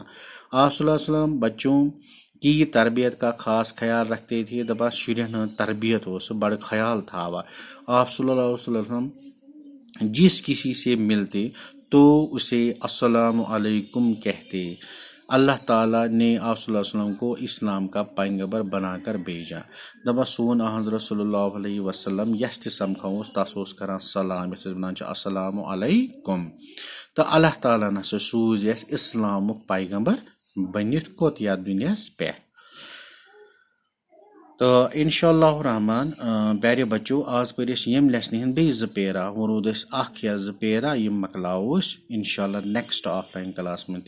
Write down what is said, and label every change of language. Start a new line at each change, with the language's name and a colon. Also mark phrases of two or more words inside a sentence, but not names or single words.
Urdu: آپ
Arabic: صلی اللہ علیہ وسلم
Urdu: بچوں کی تربیت کا خاص خیال رکھتے تھے.
Kashmiri: دپان شُرٮ۪ن ہٕنٛز تربیت اوس سُہ بڑٕ خیال تھاوان.
Urdu: آپ
Arabic: صلی اللہ علیہ وسلم
Urdu: جس کسی سے ملتے تو اسے
Arabic: السلام علیکم
Urdu: کہتے. اللہ تعالیٰ نے آپ
Arabic: صلی اللہ علیہ وسلم
Urdu: کو اسلام کا پیغمبر بنا کر بھیجا.
Kashmiri: دپان سون حضرت
Arabic: صلی اللہ علیہ وسلم
Kashmiri: یس تہِ سمکھاووس تس اوس کران سلام یتھ أسۍ ونان چھِ
Arabic: السلام علیکم.
Kashmiri: تہٕ اللہ تعالیٰ ہن ہسا سوٗز اَسہِ اسلامُک پیغمبر بٔنِتھ کوٚت یتھ دُنیاہس پٮ۪ٹھ. تہٕ
Arabic: انشاء اللہ
Kashmiri: رحمان
Urdu: پیارے بچو
Kashmiri: آز پٔر أسۍ ییٚمہِ لیسنہِ ہٕنٛدۍ بیٚیہِ 2 پیرا وۄنۍ روٗد اَسہِ اکھ یا 2 پیرا یِم مۄکلاوو أسۍ
Arabic: انشاء اللہ
Kashmiri: نیکسٹ آف لایِن کلاس منٛز.